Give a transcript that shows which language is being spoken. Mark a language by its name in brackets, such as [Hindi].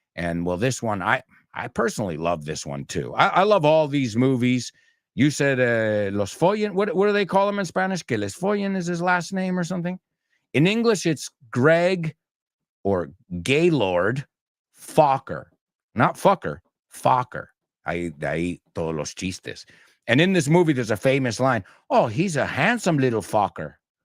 [English] And well, this one, I personally love this one too. I love all these movies. You said Los Follen. What do they call them in Spanish? Que Les Follen is his last name or something? In English, it's Greg or Gaylord Fokker. Not Fucker, Fokker. [Spanish] De ahí todos los chistes. [English] And in this movie, there's a famous line. Oh, he's a handsome little Fokker.